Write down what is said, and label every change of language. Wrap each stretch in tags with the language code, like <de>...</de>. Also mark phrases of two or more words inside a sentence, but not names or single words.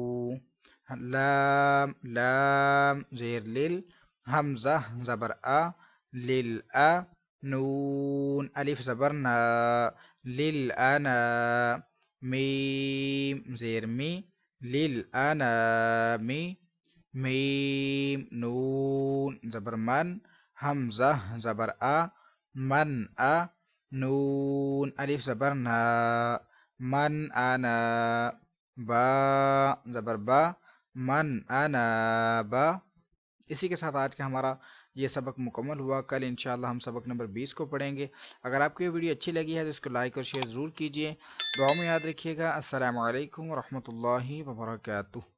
<ur>لام لام زیر لل، حمزہ زبر ا، لل ا، نون الف زبر نا، لل انا، میم زیر می، لل انا می، میم نون زبر من، حمزہ زبر ا، من ا، نون الف زبر نا، من انا، با زبر با، من انا با۔ اسی کے ساتھ آج کا ہمارا یہ سبق مکمل ہوا۔ کل انشاءاللہ ہم سبق نمبر 20 کو پڑھیں گے۔ اگر آپ کو یہ ویڈیو اچھی لگی ہے تو اس کو لائک اور شیئر ضرور کیجیے۔ دعاؤں میں یاد رکھیے گا۔</ur> <ar>السلام علیکم ورحمۃ اللہ وبرکاتہ۔</ar>